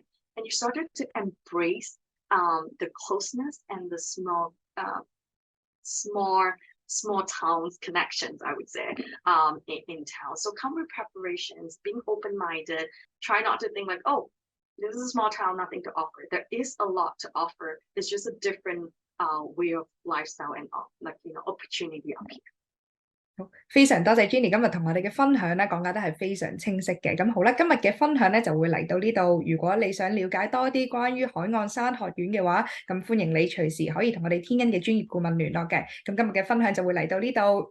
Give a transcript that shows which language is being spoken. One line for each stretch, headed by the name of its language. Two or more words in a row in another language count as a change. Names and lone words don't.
English: And you started to embrace the closeness and the small towns connections, I would say, in town. So come with preparations, being open-minded, try not to think like, this is a small town, nothing to offer. There is a lot to offer. It's just a different way of lifestyle and opportunity up here.
Cantonese: 好，非常多謝 Jenny 今日同我哋嘅分享咧，講解得係非常清晰嘅。咁好啦，今日嘅分享咧就會嚟到呢度。如果你想了解多啲關於海岸山學院嘅話，咁歡迎你隨時可以同我哋天恩嘅專業顧問聯絡嘅。咁今日嘅分享就會嚟到呢度。